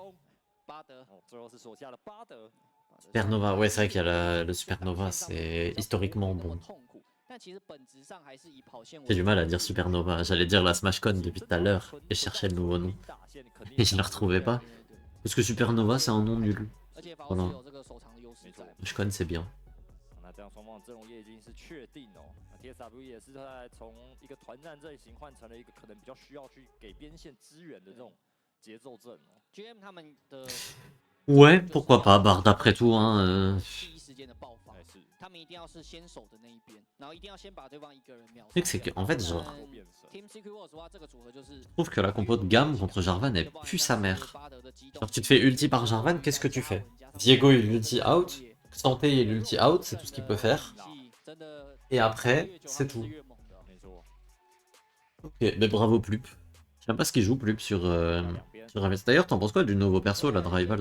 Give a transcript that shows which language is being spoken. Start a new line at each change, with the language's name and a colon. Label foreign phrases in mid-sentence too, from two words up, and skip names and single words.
French: Supernova, ouais, c'est vrai qu'il y a le Supernova, c'est historiquement bon. J'ai du mal à dire Supernova, j'allais dire la SmashCon depuis tout à l'heure, et je cherchais le nouveau nom. Et je ne le retrouvais pas. Parce que Supernova, c'est un nom nul. Voilà. SmashCon, c'est bien.
Chinese: 那这样双方的阵容也已经是确定哦。那 TSW 也是在从一个团战阵型换成了一个可能比较需要去给边线支援的这种节奏阵哦。 GM 他们的
French: Ouais, pourquoi pas, Bard, après tout, hein.
Chinese: 第一时间的爆发，他们一定要是先手的那一边，然后一定要先把对方一个人秒杀。
French: C'est qu'en fait, genre,
Chinese: Team Secret Wars 的话，这个组合就是
French: je trouve que la compo de gamme contre Jarvan, elle pue sa mère. Genre, tu te fais ulti par Jarvan, qu'est-ce que tu fais? Diego, il ulti out. Santé, il ulti out, c'est tout ce qu'il peut faire. Et après, c'est tout. Ok, mais bravo Plup. Je sais même pas ce qu'il joue Plup sur Rivals. D'ailleurs, t'en penses quoi du nouveau perso là de Rivals?